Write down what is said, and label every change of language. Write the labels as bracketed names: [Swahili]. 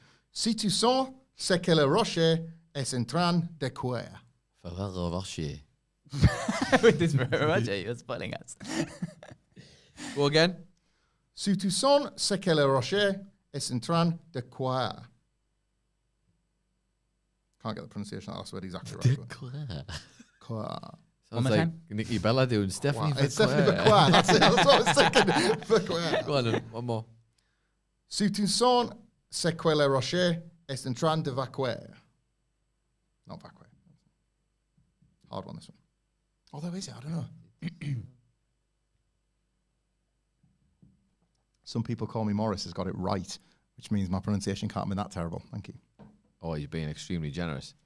[French] Si tu sens ce que le rocher est en train de courir. Ferrero Rocher. [English] With this Roger, you're spoiling us. Go again. [French] Si tu sens ce que le rocher est en train de courir. [English] Can't get the pronunciation of that last word exactly right. [French] Courir. [English] Sounds like Nikki Bella doing Stephanie. Wow. It's Stephanie Vercoeur. That's it. That's what I was thinking. Vercoeur. Go on then. One more. [French] Si tu sens ce que le rocher est en train de vacuer. [English] Not vacuer. Hard one, this one. Although, is it? I don't know. Some people call me Morris has got it right, which means my pronunciation can't be that terrible. Thank you. Oh, you're being extremely generous.